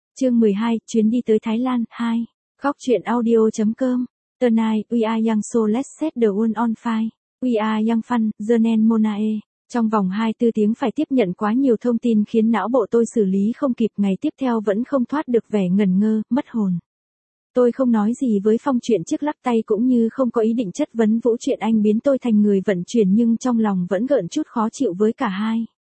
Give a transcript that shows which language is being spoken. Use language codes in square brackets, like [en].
[vi] Chương 12, chuyến đi tới Thái Lan, 2. Góc chuyện audio.com. [en] Tonight, we are young so let's set the world on fire. We are young fun, the nen monae. [vi] Trong vòng 24 tiếng phải tiếp nhận quá nhiều thông tin khiến não bộ tôi xử lý không kịp, ngày tiếp theo vẫn không thoát được vẻ ngẩn ngơ, mất hồn. Tôi không nói gì với Phong chuyện chiếc lắc tay cũng như không có ý định chất vấn Vũ chuyện anh biến tôi thành người vận chuyển, nhưng trong lòng vẫn gợn chút khó chịu với cả hai.